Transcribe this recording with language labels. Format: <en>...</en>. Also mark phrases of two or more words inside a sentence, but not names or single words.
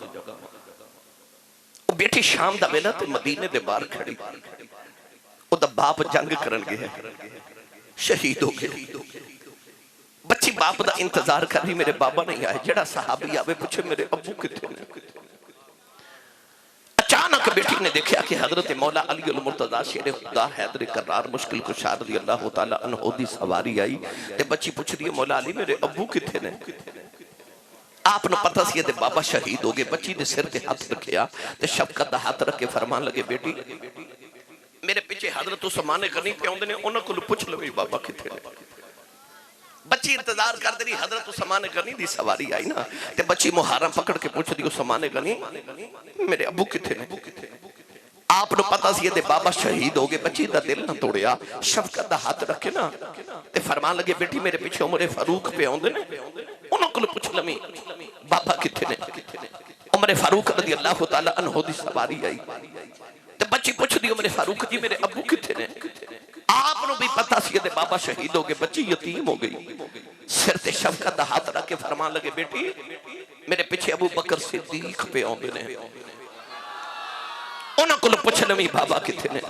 <pa>وہ بیٹی شام دا ویلا تے مدینے دے باہر کھڑی اودا باپ جنگ کرن گیا شہید ہو گیا. بچی باپ دا انتظار کر رہی میرے بابا نہیں آئے جیہڑا صحابی آوے پچھے میرے ابو کتھے نے. اچانک بیٹی نے دیکھا کہ حضرت مولا علی المرتضیٰ شیر خدا حیدر کرار مشکل کشا</pa> <ar>رضي الله تعالى عنه</ar> <pa>دی سواری آئی تے بچی پچھدی ہے مولا علی میرے ابو کتھے نے. آپنے پتا سی تے بابا شہید ہو گئے. بچی نے سر تے ہاتھ رکھیا تے شفقت دا ہاتھ رکھ کے فرمان لگے بیٹی میرے پیچھے حضرت عثمان غنی پے آؤندے نے انہاں کول پچھ لوی بابا کتھے نے. بچی انتظار کرتی رہی حضرت عثمان غنی دی سواری آئی نا تے بچی مہارم پکڑ کے پچھدی عثمان غنی میرے ابو کتھے نے. آپنے پتا سی تے بابا شہید ہو گئے. بچی دا دل نا توڑیا شفقت دا ہاتھ رکھے نا تے فرمان لگے بیٹی میرے پیچھے عمر فاروق پے آؤندے نے انہاں کول پچھ لوی بابا کتھے نے. عمر فاروق</pa> <ar>رضي الله تعالى عنه</ar> <pa>دی سواری آئی تے بچی پچھدی عمر فاروق جی میرے ابو کتھے نے? آپنوں بھی پتا سی کہ بابا شہید ہو گئے، بچی یتیم ہو گئی. سر تے شفقت دا ہاتھ رکھ کے فرمان لگے بیٹی میرے پیچھے ابو بکر صدیق پے آؤندے نے، انہاں کول پچھ لوی بابا کتھے نے.</pa>